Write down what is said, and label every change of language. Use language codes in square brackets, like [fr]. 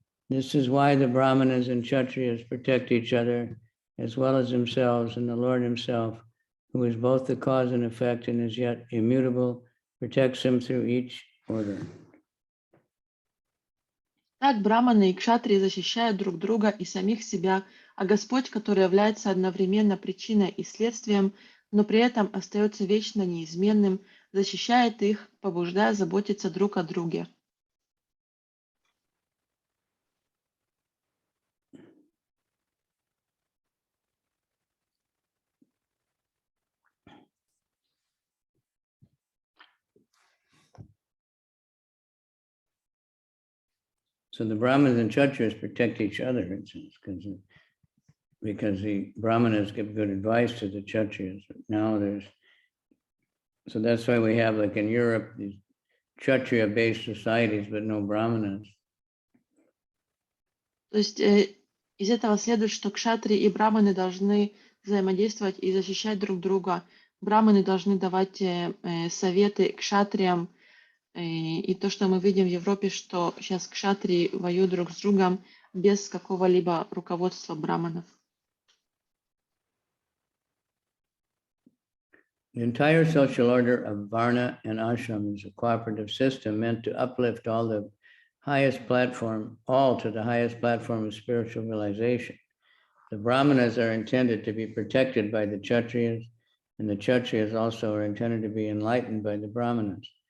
[en] This is why the Brahmanas and Kshatriyas protect each other as well as themselves, and the Lord himself, who is both the cause and effect and is yet immutable, protects them through each order. [ru] Так браманы и кшатрии защищают друг друга и самих себя, а Господь, который является одновременно причиной и следствием, но при этом остается вечно неизменным, защищает их, побуждая заботиться друг о друге. [en] So the Brahmanas and Kshatriyas protect each other, it seems, because the Brahmanas give good advice to the Kshatriyas. Now so that's why we have, like in Europe, these Kshatriya-based societies, but no Brahmanas. [ru] То есть из этого следует, что кшатрии и браманы должны взаимодействовать и защищать друг друга. Браманы должны давать советы кшатриям. И то, что мы видим в Европе, что сейчас кшатрии воюют друг с другом без какого-либо руководства браманов. [en] The entire social order of Varna and Ashram is a cooperative system meant to uplift all to the highest platform of spiritual realization. The Brahmanas are intended to be protected by the Kshatriyas, and the Kshatriyas also are intended to be enlightened by the Brahmanas.